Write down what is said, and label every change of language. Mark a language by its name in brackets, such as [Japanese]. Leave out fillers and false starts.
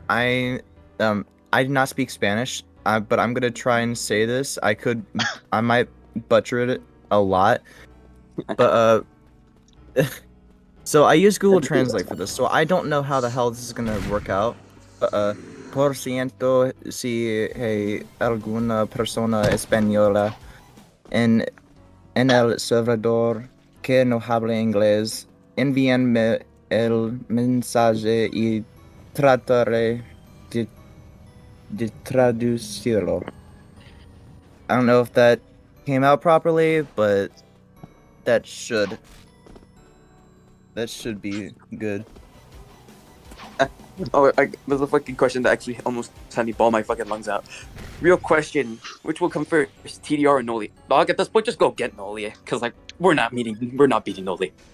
[English] I do not speak Spanish, but I'm gonna try and say this. I might butcher it a lot, but so I use Google Translate for this. So I don't know how the hell this is gonna work out. [Spanish] Por ciento si hay alguna persona española en El Salvador que no habla inglés, envíenme el mensaje y trataré de traducirlo. [English] I don't know if that came out properly, but that should be good. Oh, there's a fucking question that actually almost had me ball my fucking lungs out. Real question: which will come first, TDR or Noli? Dog, at this point, just go get Noli, cause like we're not beating Noli.